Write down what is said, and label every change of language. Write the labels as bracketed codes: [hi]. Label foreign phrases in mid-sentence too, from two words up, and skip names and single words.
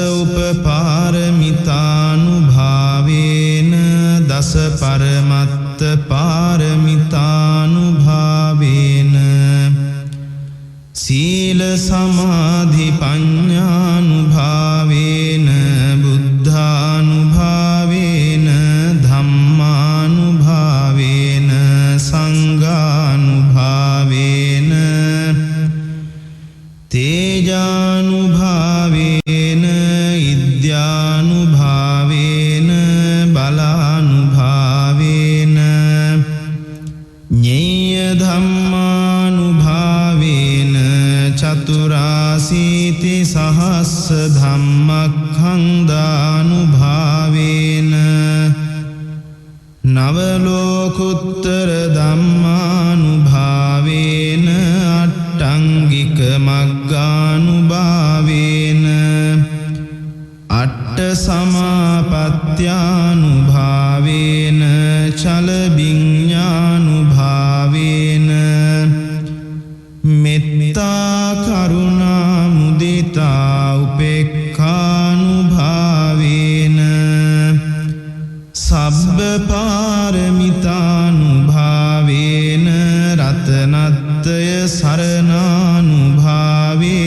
[pi] උපපාරමිතානුභාවේන දස පරමත්ත පාරමිතානුභාවේන සීල සමාධි පඤ්ඤානුභාවේන බුද්ධානුභාවේන ධම්මානුභාවේන සංඝානුභාවේන තේජානුභාවේන ඉද්‍යානුභාවේන බලානුභාවේන ඤේය ධම්මානුභාවේන චතුරාසීති සහස්ස ධම්මක්ඛන්දානුභාවේන නවලෝකුත්තර ධම්මානුභාවේන අට්ඨංගික මග්ගානුභාවේන අට්ඨ සමාපත්ත්‍යානුභාවේන චල විඤ්ඤානුභාවේන මෙත්තා කරුණා මුදිතා උපේක්ඛානුභාවේන සබ්බ පාරමිතානුභාවේන රතනත්‍රය සරණානුභාවේන